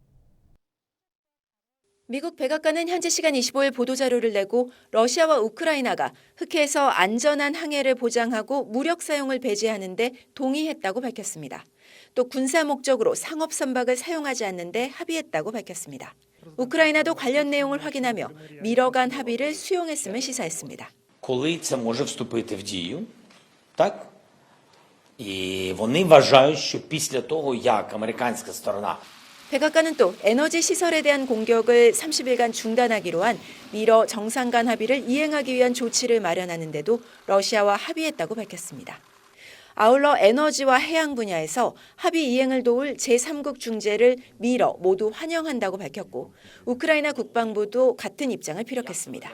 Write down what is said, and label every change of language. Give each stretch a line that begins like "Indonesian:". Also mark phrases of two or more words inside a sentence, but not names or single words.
Korean: 미국 백악관은 현지 시간 25일 보도자료를 내고 러시아와 우크라이나가 흑해에서 안전한 항해를 보장하고 무력 사용을 배제하는 데 동의했다고 밝혔습니다. 또 군사 목적으로 상업 선박을 사용하지 않는 데 합의했다고 밝혔습니다. 우크라이나도 관련 내용을 확인하며 미러 간 합의를 수용했음을 시사했습니다.
Ukrainian: Коли це може вступити в дію, так? І вони вважають, що після того, як американська сторона
Korean: 백악관은 또 에너지 시설에 대한 공격을 30일간 중단하기로 한 미러 정상 간 합의를 이행하기 위한 조치를 마련하는 데도 러시아와 합의했다고 밝혔습니다. 아울러 에너지와 해양 분야에서 합의 이행을 도울 제3국 중재를 미러 모두 환영한다고 밝혔고 우크라이나 국방부도 같은 입장을 피력했습니다.